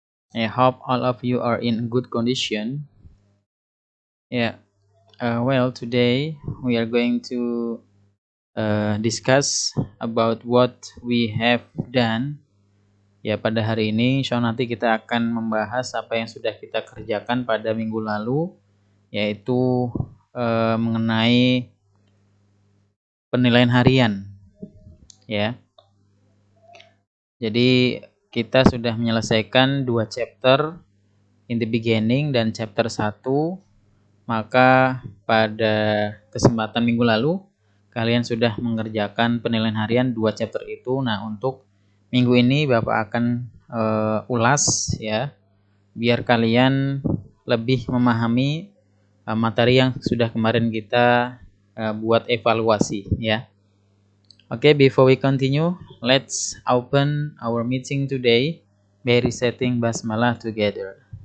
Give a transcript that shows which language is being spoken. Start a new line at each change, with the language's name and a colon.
English: I hope all of you are in good condition. Today we are going to discuss about what we have done.
Indonesian: Ya, pada hari ini insya Allah nanti kita akan membahas apa yang sudah kita kerjakan pada minggu lalu, yaitu mengenai penilaian harian. Ya. Jadi kita sudah menyelesaikan 2 chapter
English: in the beginning
Indonesian: dan chapter 1. Maka pada kesempatan minggu lalu kalian sudah mengerjakan penilaian harian 2 chapter itu. Nah, untuk minggu ini Bapak akan ulas ya, biar kalian lebih memahami materi yang sudah kemarin kita buat evaluasi ya.
English: Okay, before we continue, let's open our meeting today by reciting basmalah together.